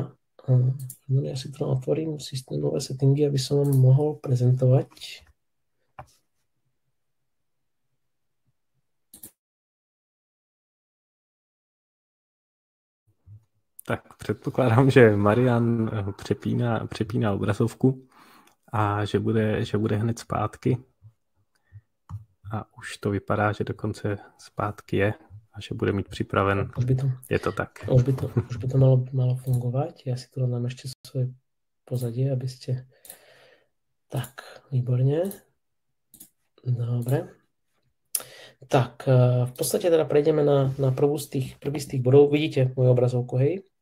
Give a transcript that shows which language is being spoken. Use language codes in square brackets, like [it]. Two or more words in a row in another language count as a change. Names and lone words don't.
[sk] Ja si to otvorím, systémové settingy, aby som vám mohol prezentovať. [cs] Tak předpokládám, že Marian přepíná obrazovku a že bude hned zpátky. A už to vypadá, že dokonce zpátky je a že bude mít připraven. Je to tak. [sk] Už by to malo fungovať. Ja si tu dám ešte svoje pozadie, aby ste... Tak, výborne. Dobre. Tak, v podstate teda prejdeme na prvý z tých bodov. Vidíte moju obrazovku, hej?